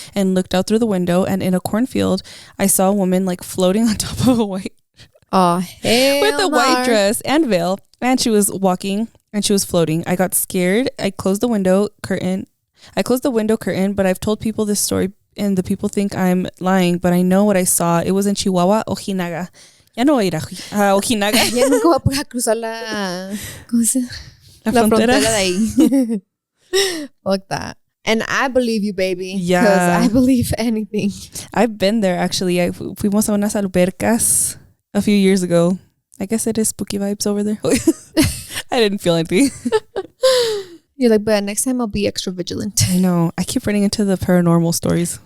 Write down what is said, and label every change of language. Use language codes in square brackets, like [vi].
[en] and looked out through the window, and in a cornfield, I saw a woman like floating on top of a white with a white dress and veil, and she was walking. And she was floating. I got scared. I closed the window curtain, but I've told people this story and the people think I'm lying, but I know what I saw. It was in Chihuahua, Ojinaga. [es] Ya no voy a ir a Ojinaga. Ya nunca voy a poder cruzar la frontera de ahí. [en] Fuck that. And I believe you, baby. Yeah. Because I believe anything. I've been there, actually. [es] Fuimos a unas albercas [en] a few years ago. I guess it is spooky vibes over there. I didn't feel anything. You're like, but next time I'll be extra vigilant. I know. I keep running into the paranormal stories.